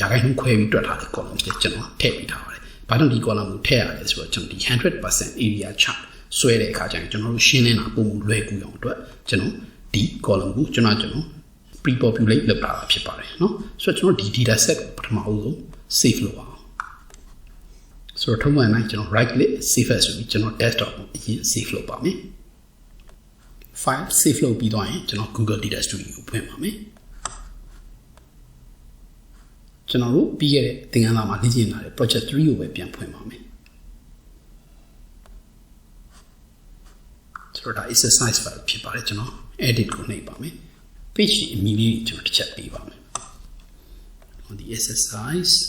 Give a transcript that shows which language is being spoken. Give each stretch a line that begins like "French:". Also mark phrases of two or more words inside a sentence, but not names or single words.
Burmese: ခိုင်နှုန်းခွဲပြီးတွက်ထားတဲ့ column တွေကျွန်တော်ထည့်ပေးထားပါတယ်ဘာကြောင့်ဒီ column ကိုထည့်ရလဲဆိုတော့ကျွန်တော်ဒီ
English: 100% area chart
Burmese: ဆွဲတဲ့အခါကျရင်ကျွန်တော်တို့ရှင်းနေတာပုံလွယ်ကူအောင်အတွက်ကျွန်တော်ဒီ column ကိုကျွန်တော်pre-populate လုပ်တာဖြစ်ပါတယ်เนาะဆိုတော့ကျွန်တော်ဒီ
English: data set
Burmese: ကိုပထမဆုံး save လုပ်အောင်ဆိုတော့ထုံးစံတိုင်းကျွန်တော်
English: right click save as
Burmese: ဆိုပြီးကျွန်တော် desktop ကိုအရင် save လုပ်ပါမယ် file save လုပ်ပြီးတော့ရင်ကျွန်တော် Google Data Studio ကိုဖွင့်ပါမယ်ကျွန်တော်တို့ပြီးခဲ့တဲ့သင်ခန်းစာမှာလေ့ကျင့်လာတဲ့ project 3ကိုပဲပြန်ဖွင့်ပါမယ်ဆိုတော့ဒါ
English: exercise file
Burmese: ဖြစ်ပါတယ်ကျွန်တော် edit ကိုနှိပ်ပါမယ် page အမည်လေးကျွန်တော်တစ်ချက်ပေးပါမယ်ဒီ exercise